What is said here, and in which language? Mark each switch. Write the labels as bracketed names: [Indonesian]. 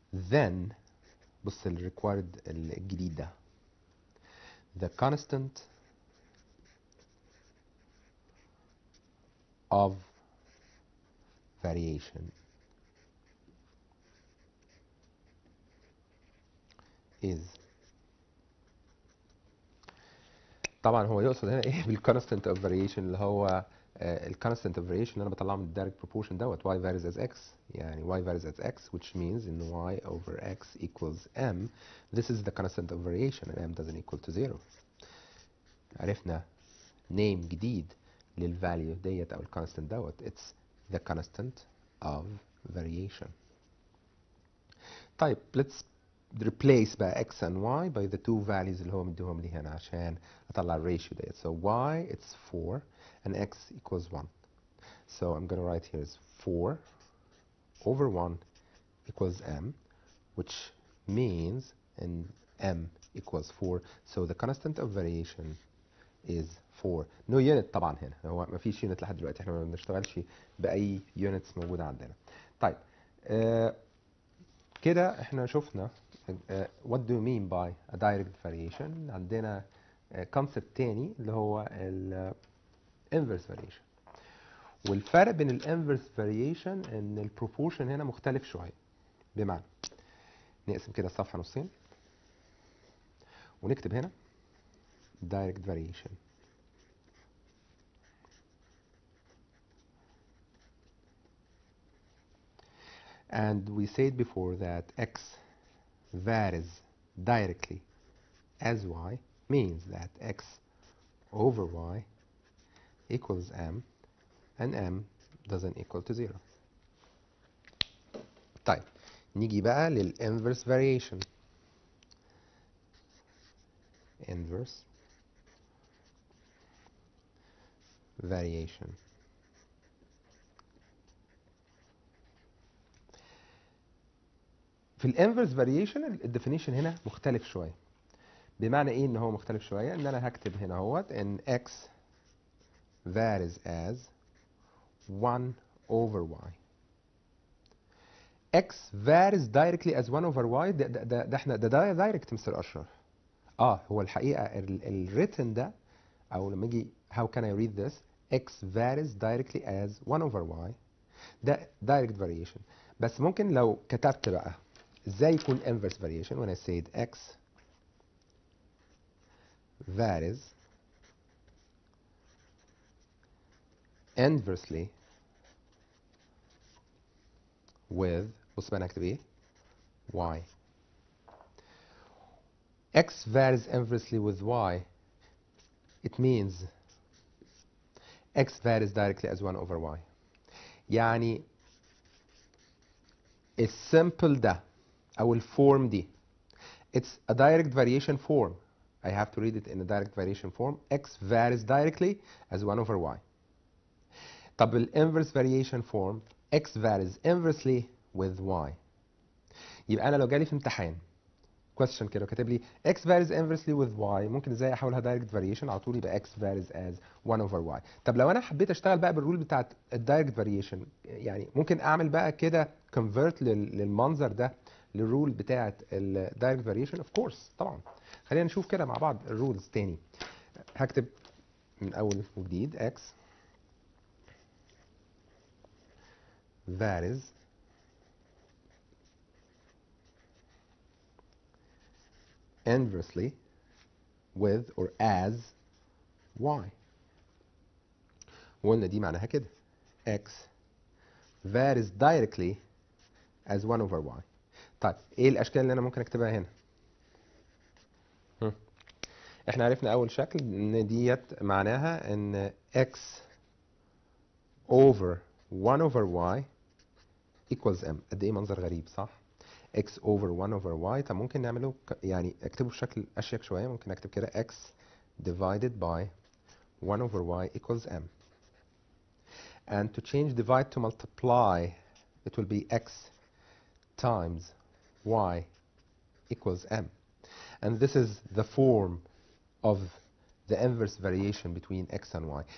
[English] Then بص ال required الجديد ده the constant of variation is [Arabic] طبعا هو يقصد هنا ايه بالكونستنت اوف فاريشن، اللي هو الكونستنت اوف فاريشن اللي انا بطلعه من الدايركت بروبورشن دوت y varies as x، يعني y varies as x which means ان y over x equals m. [English] This is the constant of variation and m doesn't equal to 0. [Arabic] عرفنا name جديد للفاليو ديت او الكونستنت دوت. [English] It's the constant of variation. طيب let's replace بقى x and y by the two values اللي هو مديهم لي هنا عشان اطلع الريشيو ديت. So y it's 4 and x equals 1. So I'm going to write here is 4 over 1 equals m, which means in m equals 4. So the constant of variation is 4. [Arabic] No unit طبعا هنا، هو ما فيش unit لحد دلوقتي، احنا ما بنشتغلش بأي units موجودة عندنا. [English] طيب كده احنا شفنا what do you mean by a direct variation. [Arabic] عندنا concept تاني اللي هو ال inverse variation. والفرق بين ال inverse variation ان ال proportion هنا مختلف شوية. بمعنى نقسم كده الصفحة نصين ونكتب هنا direct variation. [English] And we said before that x varies directly as y means that x over y equals m and m doesn't equal to 0. [Arabic] طيب نيجي بقى لل inverse variation. [English] Inverse variation. [Arabic] في ال inverse variation ال definition هنا مختلف شوية. بمعنى ايه ان هو مختلف شوية؟ ان انا هكتب هنا اهوت ان x varies as 1 over y. [English] x varies directly as 1 over y. [Arabic] ده احنا ده دايركت مستر اشرف. [English] هو الحقيقة الريتن ده او لما اجي how can I read this x varies directly as 1 over y ده direct variation. [Arabic] بس ممكن لو كتبت بقى ازاي يكون inverse variation when I said x varies inversely with بص بقى انا هكتب ايه y. [English] x varies inversely with y it means x varies directly as 1 over y. [Arabic] يعني السمبل ده او الفورم دي it's a direct variation form. [English] I have to read it in a direct variation form. x varies directly as 1 over y. طب ال inverse variation form x varies inversely with y. [Arabic] يبقى انا لو جالي في امتحان question كده وكاتب لي x varies inversely with y ممكن ازاي احولها direct variation على طول يبقى x varies as 1 over y. طب لو انا حبيت اشتغل بقى بالرول بتاعت الدايركت variation يعني ممكن اعمل بقى كده convert للمنظر ده للرول بتاعت الدايركت variation of course طبعا. خلينا نشوف كده مع بعض الرولز تاني. [English] هكتب من اول وجديد x varies inversely with or as y. [Arabic] وقلنا دي معناها كده x varies directly as 1 over y. طيب ايه الاشكال اللي انا ممكن اكتبها هنا؟ احنا عرفنا اول شكل ان ديت معناها ان x over 1 over y equals m. قد ايه منظر غريب صح؟ x over 1 over y. طب ممكن نعمله يعني اكتبه بشكل اشيك شويه. ممكن اكتب كده x divided by 1 over y equals m. [English] And to change divide to multiply it will be x times y equals m. And this is the form of the inverse variation between x and y.